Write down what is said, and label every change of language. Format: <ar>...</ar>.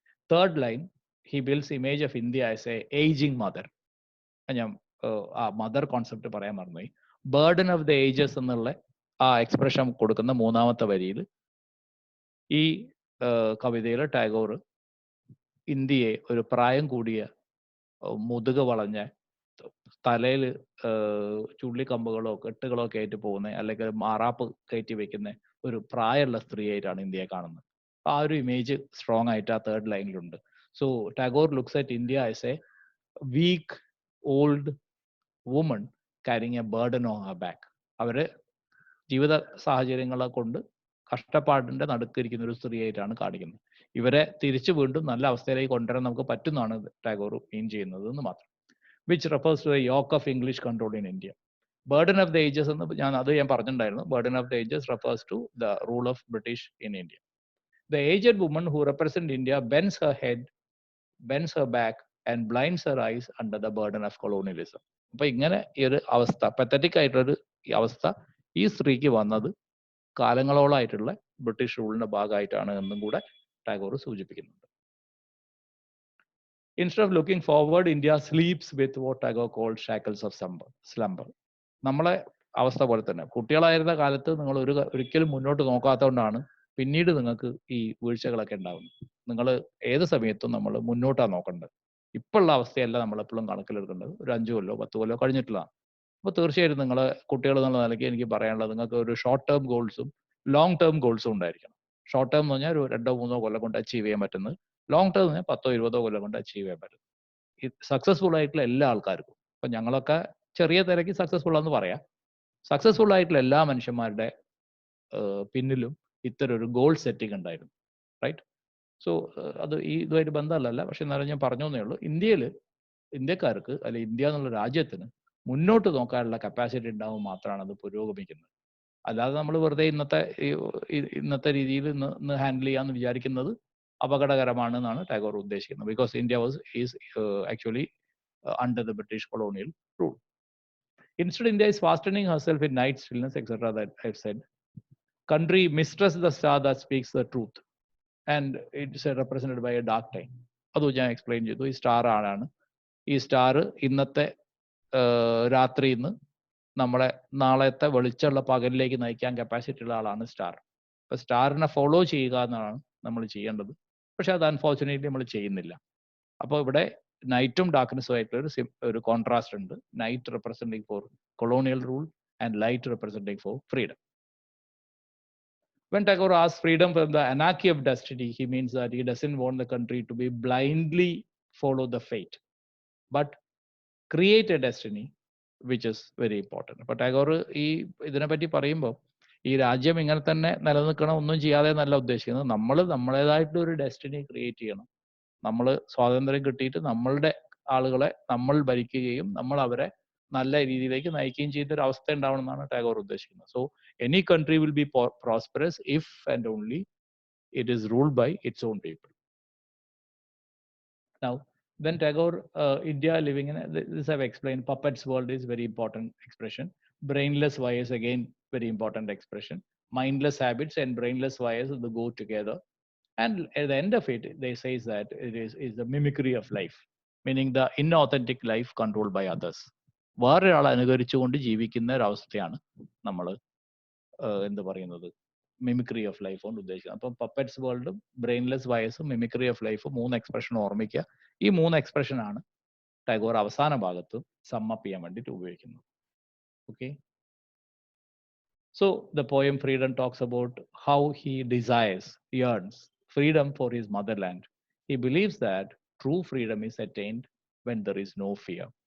<en>Third line, he builds image of India as a aging mother.</en> <ml>ഞാൻ ആ mother concept പറയാൻ മറന്നുപോയി. Burden of the ages എന്നുള്ള ആ എക്സ്പ്രഷൻ കൊടുക്കുന്ന മൂന്നാമത്തെ വരിയിൽ ഈ കവിതയിൽ ടാഗോർ ഇന്ത്യയെ ഒരു പ്രായം കൂടിയ മുതുക വളഞ്ഞ തലയിൽ ചുള്ളിക്കമ്പുകളോ കെട്ടുകളോ കയറ്റി പോകുന്ന അല്ലെങ്കിൽ മാറാപ്പ് കയറ്റി വെക്കുന്ന ഒരു പ്രായമുള്ള സ്ത്രീയായിട്ടാണ് ഇന്ത്യയെ കാണുന്നത്. ആ ഒരു ഇമേജ് സ്ട്രോങ് ആയിട്ട് ആ third ലൈനിലുണ്ട്.</ml> <en>So Tagore looks at India as a weak old woman carrying a burden on her back.</en> <ml>അവര് ജീവിത സാഹചര്യങ്ങളെ കൊണ്ട് കഷ്ടപ്പാടിന്റെ നടുക്കിരിക്കുന്ന ഒരു സ്ത്രീയായിട്ടാണ് കാണിക്കുന്നത്. ഇവരെ തിരിച്ചു വീണ്ടും നല്ല അവസ്ഥയിലേക്ക് കൊണ്ടുവരാൻ നമുക്ക് പറ്റുന്നതാണ് ടാഗോർ മീൻ ചെയ്യുന്നത് എന്ന് മാത്രം.</ml> <en>which refers to a yoke of English control in India. Burden of the ages</en> <ml>എന്ന് ഞാൻ പറഞ്ഞിട്ടുണ്ടായിരുന്നു.</ml> <en>Burden of the ages refers to the rule of British in India. The aged woman who represents India bends her head, bends her back and blinds her eyes under the burden of colonialism.</en> <ml>അപ്പൊ ഇങ്ങനെ ഈ ഒരു അവസ്ഥ, pathetic ആയിട്ടൊരു അവസ്ഥ ഈ സ്ത്രീക്ക് വന്നത് കാലങ്ങളോളായിട്ടുള്ള ബ്രിട്ടീഷ് റൂളിന്റെ ഭാഗമായിട്ടാണ് എന്നും കൂടെ ടാഗോർ സൂചിപ്പിക്കുന്നുണ്ട്.</ml> <en>Instead of looking forward, India sleeps with what Tagore called shackles of slumber.</en> <ml>നമ്മളെ അവസ്ഥ പോലെ തന്നെ കുട്ടികളായിരുന്ന കാലത്ത് നിങ്ങൾ ഒരിക്കലും മുന്നോട്ട് നോക്കാത്തതുകൊണ്ടാണ് പിന്നീട് നിങ്ങൾക്ക് ഈ വീഴ്ചകളൊക്കെ ഉണ്ടാവുന്നത്. നിങ്ങൾ ഏത് സമയത്തും നമ്മൾ മുന്നോട്ടാണ് നോക്കേണ്ടത്. ഇപ്പോഴുള്ള അവസ്ഥയല്ല നമ്മൾ എപ്പോഴും കണക്കിലെടുക്കേണ്ടത്. ഒരു 5 കൊല്ലോ 10 കൊല്ലോ കഴിഞ്ഞിട്ടുള്ളതാണ്. അപ്പോൾ തീർച്ചയായിട്ടും നിങ്ങളെ കുട്ടികൾ എന്നുള്ള നിലയ്ക്ക് എനിക്ക് പറയാനുള്ളത്, നിങ്ങൾക്ക് ഒരു ഷോർട്ട് ടേം ഗോൾസും ലോങ് ടേം ഗോൾസും ഉണ്ടായിരിക്കണം. ഷോർട്ട് ടേം എന്ന് പറഞ്ഞാൽ ഒരു 2-3 കൊല്ലം കൊണ്ട് അച്ചീവ് ചെയ്യാൻ പറ്റുന്നത്, ലോങ് ടേം 10-20 കൊല്ലം കൊണ്ട് അച്ചീവ് ചെയ്യാൻ പറ്റും. ഈ സക്സസ്ഫുൾ ആയിട്ടുള്ള എല്ലാ ആൾക്കാർക്കും, ഇപ്പം ഞങ്ങളൊക്കെ ചെറിയ തിരക്ക് സക്സസ്ഫുൾ ആണെന്ന് പറയാം, സക്സസ്ഫുൾ ആയിട്ടുള്ള എല്ലാ മനുഷ്യന്മാരുടെ പിന്നിലും ഇത്തരം ഒരു ഗോൾ സെറ്റിംഗ് ഉണ്ടായിരുന്നു. റൈറ്റ്? സോ അത് ഈ ഇതുമായിട്ട് ബന്ധമല്ല, പക്ഷെ എന്നാലും ഞാൻ പറഞ്ഞു എന്നേ ഉള്ളൂ. ഇന്ത്യക്കാർക്ക് അല്ലെങ്കിൽ ഇന്ത്യ എന്നുള്ള രാജ്യത്തിന് മുന്നോട്ട് നോക്കാനുള്ള കപ്പാസിറ്റി ഉണ്ടാവും മാത്രമാണ് അത് പുരോഗമിക്കുന്നത്. അല്ലാതെ നമ്മൾ വെറുതെ ഇന്നത്തെ രീതിയിൽ ഇന്ന് ഹാൻഡിൽ ചെയ്യാമെന്ന് വിചാരിക്കുന്നത് അപകടകരമാണ് എന്നാണ് ടാഗോർ ഉദ്ദേശിക്കുന്നത്.</ml> <en>Because India is actually under the British colonial rule. Instead, India is fastening herself in night stillness, etc. that I've said. Country mistrusts the star that speaks the truth. And it's represented by a dark time.</en> <ml>അത് ഞാൻ explain ചെയ്തു. ഈ star ആളാണ്. ഈ star ഇന്നത്തെ രാത്രിയിൽ നിന്ന് നമ്മളെ നാളത്തെ വെളിച്ചമുള്ള പകലിലേക്ക് നയിക്കാൻ കപ്പാസിറ്റി ഉള്ള ആളാണ് സ്റ്റാർ. അപ്പോൾ സ്റ്റാറിനെ ഫോളോ ചെയ്യുക എന്നാണ് നമ്മൾ ചെയ്യേണ്ടത്. പക്ഷെ അത് അൺഫോർച്ചുനേറ്റ്ലി നമ്മൾ ചെയ്യുന്നില്ല. അപ്പോൾ ഇവിടെ നൈറ്റും ഡാർക്ക്നെസ്സും ആയിട്ടുള്ള ഒരു കോൺട്രാസ്റ്റ് ഉണ്ട്.</ml> <en>Night representing for colonial rule and light representing for freedom. When Tagore asks freedom from the anarchy of destiny, he means that he doesn't want the country to be blindly follow the fate, but create a destiny, which is very important.</en> <ml>അപ്പോൾ ടാഗോർ ഈ ഇതിനെപ്പറ്റി പറയുമ്പോൾ ഈ രാജ്യം ഇങ്ങനെ തന്നെ നിലനിൽക്കണം, ഒന്നും ചെയ്യാതെ എന്നല്ല ഉദ്ദേശിക്കുന്നത്. നമ്മൾ നമ്മളേതായിട്ടുള്ള ഒരു ഡെസ്റ്റിനി ക്രിയേറ്റ് ചെയ്യണം. നമ്മൾ സ്വാതന്ത്ര്യം കിട്ടിയിട്ട് നമ്മളുടെ ആളുകളെ നമ്മൾ ഭരിക്കുകയും നമ്മൾ അവരെ നല്ല രീതിയിലേക്ക് നയിക്കുകയും ചെയ്ത ഒരു അവസ്ഥ ഉണ്ടാവണം എന്നാണ് ടാഗോർ ഉദ്ദേശിക്കുന്നത്.</ml> <en>So any country will be prosperous if and only it is ruled by its own people. Now, when Tagore, India living in, this I've explained, puppet's world is very important expression. Brainless wires, again, very important expression. Mindless habits and brainless wires, they go together. And at the end of it, they say that it is the mimicry of life, meaning the inauthentic life controlled by others.</en> <ml>വേറൊരാളെ അനുകരിച്ചുകൊണ്ട് ജീവിക്കുന്ന ഒരവസ്ഥയാണ് നമ്മൾ എന്താ പറയുന്നത്, mimicry of life കൊണ്ട് ഉദ്ദേശിക്കുന്നത്. അപ്പം puppets വേൾഡും brainless വയസ്സും മിമിക്രി ഓഫ് ലൈഫും 3 എക്സ്പ്രഷൻ ഓർമ്മിക്കുക. ഈ 3 എക്സ്പ്രഷനാണ് ടാഗോർ അവസാന ഭാഗത്ത് സമ്മപ്പ് ചെയ്യാൻ വേണ്ടിയിട്ട് ഉപയോഗിക്കുന്നത്.</ml> <en>Okay, so the poem Freedom talks about how he yearns freedom for his motherland. He believes that true freedom is attained when there is no fear.</en>